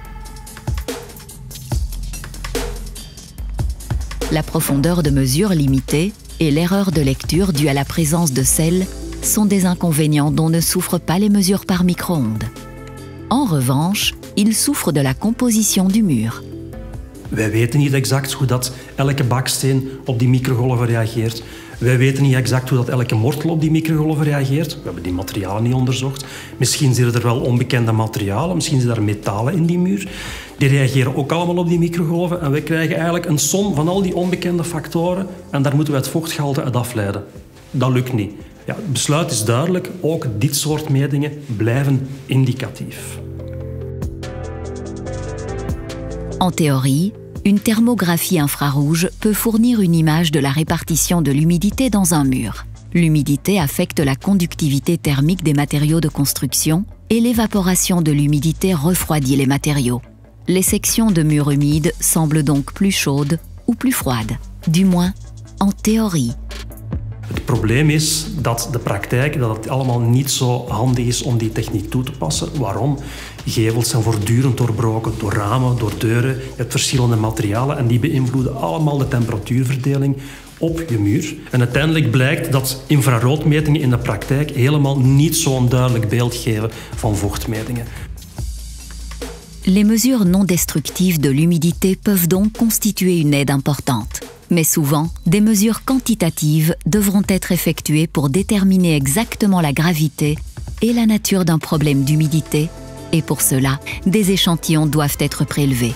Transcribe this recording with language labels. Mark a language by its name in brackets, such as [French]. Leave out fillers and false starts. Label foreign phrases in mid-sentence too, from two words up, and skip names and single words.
[French] La profondeur de mesure limitée et l'erreur de lecture due à la présence de sel sont des inconvénients dont ne souffrent pas les mesures par micro-ondes. En revanche, ils souffrent de la composition du mur. [Dutch] Wij weten niet exact hoe dat elke baksteen op die microgolven reageert. Wij weten niet exact hoe dat elke mortel op die microgolven reageert. We hebben die materialen niet onderzocht. Misschien zitten er wel onbekende materialen, misschien zitten er metalen in die muur. Die reageren ook allemaal op die microgolven en wij krijgen eigenlijk een som van al die onbekende factoren en daar moeten we het vochtgehalte uit afleiden. Dat lukt niet. Ja, het besluit is duidelijk, ook dit soort metingen blijven indicatief. [French] En théorie, une thermographie infrarouge peut fournir une image de la répartition de l'humidité dans un mur. L'humidité affecte la conductivité thermique des matériaux de construction et l'évaporation de l'humidité refroidit les matériaux. Les sections de murs humides semblent donc plus chaudes ou plus froides, du moins en théorie. [Dutch] Het probleem is dat de praktijk dat het allemaal niet zo handig is om die techniek toe te passen. Waarom? Gevels zijn voortdurend doorbroken door ramen, door deuren. Je hebt verschillende materialen en die beïnvloeden allemaal de temperatuurverdeling op je muur. En uiteindelijk blijkt dat infraroodmetingen in de praktijk helemaal niet zo'n duidelijk beeld geven van vochtmetingen. [French] Les mesures non destructives de l'humidité peuvent donc constituer une aide importante. Mais souvent, des mesures quantitatives devront être effectuées pour déterminer exactement la gravité et la nature d'un problème d'humidité, et pour cela, des échantillons doivent être prélevés.